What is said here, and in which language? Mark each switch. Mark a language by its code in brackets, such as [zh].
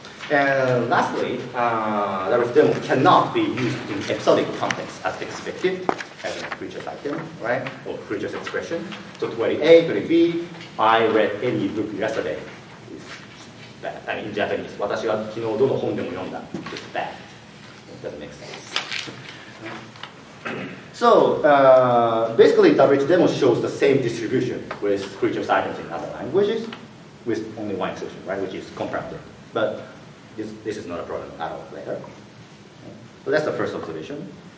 [en] And lastly, the word demo cannot be used in episodic context as expected as a creature's item, right, or creature's expression. So 28, 20b, I read any book yesterday. Is bad. I mean, [ja] in Japanese, 私は昨日どの本でも読んだ. [en] It's bad. Doesn't make sense. So basically, the rich demo shows the same distribution with creatures' items in other languages, with only one exception, right, which is compounded. But this is not a problem at all later. So that's the first observation.